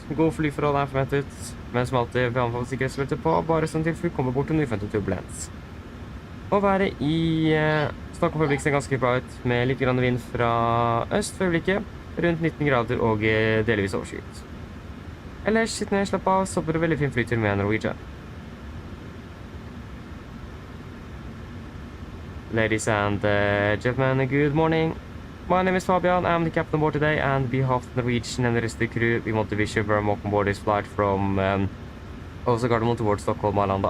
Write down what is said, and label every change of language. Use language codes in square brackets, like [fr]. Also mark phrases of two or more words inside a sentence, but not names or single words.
[no] God flyforhold er forventet, men som alltid vil anbefale sikkerhetsbeltet på, bare sånn til fly kommer bort til uforventet turbulens. Og været i Stockholm for øyeblikket ser ganske bra ut, med litt grann vind fra øst for øyeblikket, rundt 19 grader og delvis overskyet. Ellers, sitt ned, slapp av, så blir det veldig fin flytur med Norwegian. [en] Ladies and gentlemen, good morning. My name is Fabian, I'm the captain on board today, and on behalf of Norwegian and the rest of the crew, we want to wish you a very welcome on board this flight from Oslo Gardermoen towards Stockholm Arlanda.